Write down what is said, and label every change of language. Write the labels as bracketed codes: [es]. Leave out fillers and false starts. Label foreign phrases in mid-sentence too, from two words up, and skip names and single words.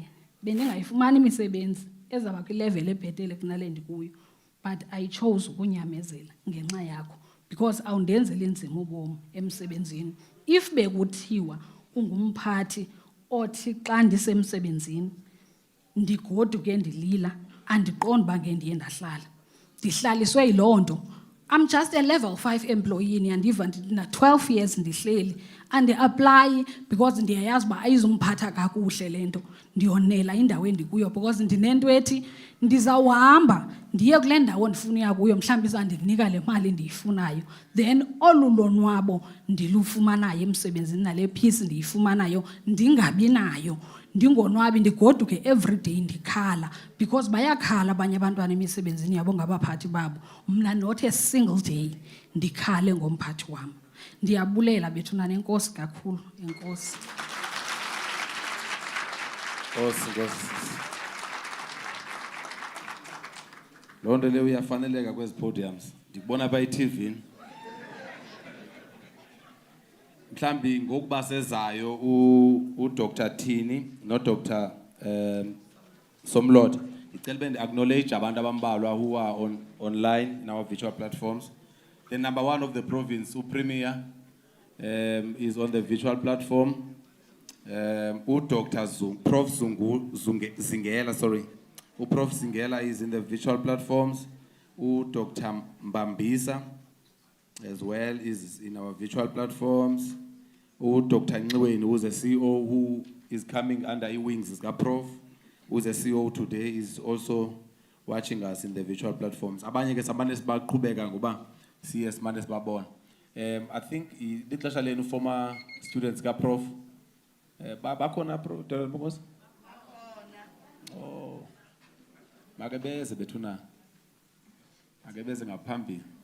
[xh] Bendingayifumani imisebenzi ezaba kwilevel ebhetele kunale ndikuyo [en] but I chose [xh] ukunyamezela ngenxa yakho because awundenzeli nzima ubomi emsebenzini. If bekuthiwa ungumphathi othi xa ndisemsebenzini ndigoduke ndilila andiqondi uba ngendiye ndahlala, ndihlaliswe yiloo nto. [en] I'm just a level 5 employee [xh] andiva na 12 years ndihleli andi-aplayi because ndiyayazi uba ayizumphatha kakuhle le nto. Ndiyonela indawo endikuyo because ndinento ethi ndizawuhamba ndiye kule ndawo ndifuna uya kuyo mhlawumbi izandinika le mali ndiyifunayo then olu lonwabo ndilufumanayo emsebenzini nale peace ndiyifumanayo ndingabi nayo, ndingonwabi ndigoduke everyday ndikhala because bayakhala abanye abantwana emisebenzini yabo ngabaphathi babo. Mna [en] not a single day [xh] ndikhale ngomphathi wam. Ndiyabulela bethuna nenkosi kakhulu. Enkosi. Loo nto leyo uyafaneleka kwezi podiums. Ndikubona apha eTV. Mhlambi ngokuba sezayo uDr Thini noDr Somlot Acknowledge abantu abambalwa [en] who are online in our virtual platforms. The number one of the province, Premier, is on the virtual platform. Dr. Prof. Zingela, sorry. Prof. Zingela is in the virtual platforms. Dr. Mbambisa as well is in our virtual platforms. Dr. Nqweni, who's a CEO who is coming under wings, is Prof, who's a CEO today, is also watching us in the virtual platforms. [xh] Abanye ke sabane sibaqhubeka ngoba siye simane sibabona. [en] I think [xh] lixesha lenu [en] former students ka Prof. [xh] Bakhona Prof. Bakhona. Oh. Make beze bethuna. Make beze ngaphambili.